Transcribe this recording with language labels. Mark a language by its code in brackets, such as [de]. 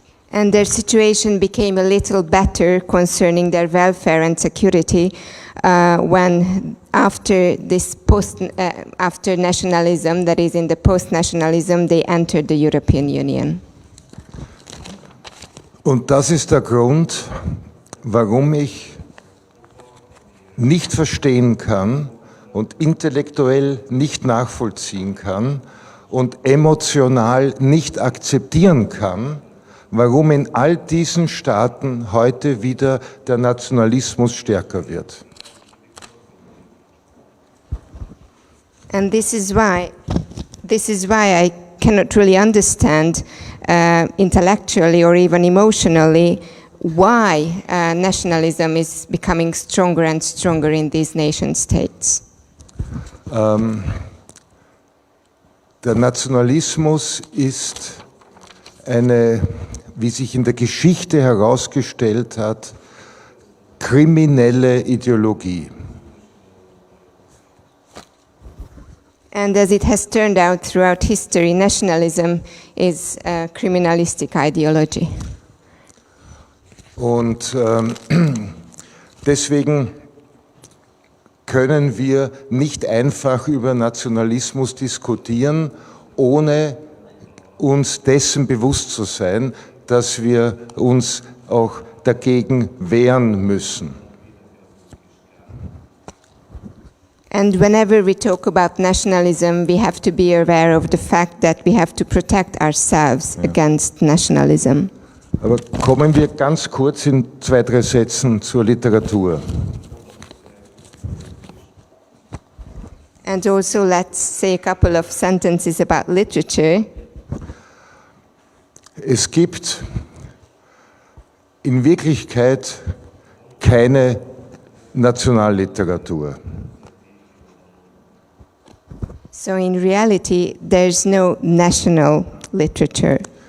[en] And their situation became a little better concerning their welfare and security when after this after nationalism, that is in the post-nationalism, they entered the European Union. [de] Und das ist der Grund, warum ich nicht verstehen kann und intellektuell nicht nachvollziehen kann und emotional nicht akzeptieren kann, warum in all diesen Staaten heute wieder der Nationalismus stärker wird. [en] And this is why I cannot really understand intellectually or even emotionally why nationalism is becoming stronger and stronger in these nation states. [de] Der Nationalismus ist eine, wie sich in der Geschichte herausgestellt hat, kriminelle Ideologie. [en] And as it has turned out throughout history, nationalism is a criminalistic ideology. [de] Und deswegen können wir nicht einfach über Nationalismus diskutieren, ohne uns dessen bewusst zu sein, dass wir uns auch dagegen wehren müssen. [en] And whenever we talk about nationalism, we have to be aware of the fact that we have to protect ourselves against nationalism. [de] Aber kommen wir ganz kurz in 2, 3 Sätzen zur Literatur. [en] And also let's say a couple of sentences about literature. [de] Es gibt in Wirklichkeit keine Nationalliteratur. [en] So in reality, there's no national literature.